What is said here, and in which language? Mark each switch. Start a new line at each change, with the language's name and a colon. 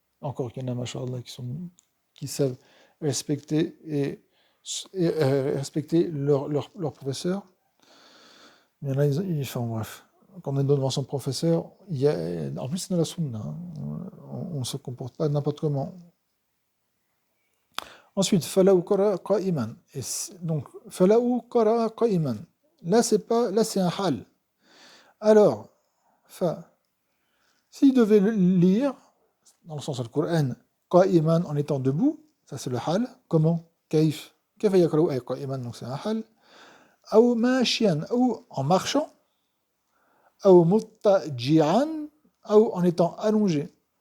French: Encore qu'il y en a, machallah, qui savent respecter respecter leur professeur. Il y en a, enfin bref. Quand on est devant son professeur, en plus c'est dans la sunna, hein. On ne se comporte pas n'importe comment. Ensuite,
Arabic: فَلَوْ قَرَأَ قَائِمًا.
French: Donc, فَلَوْ قَرَأَ قَائِمًا. Là, c'est un hal. Alors, s'il devait lire, dans le sens du Coran, qa'iman en étant debout, ça c'est le hal. Comment? Kaif?
Arabic: Kaif yakra'u ay qa'iman,
French: donc c'est un hal. Ou mashian, ou en marchant, ou muttaji'an, ou en étant allongé.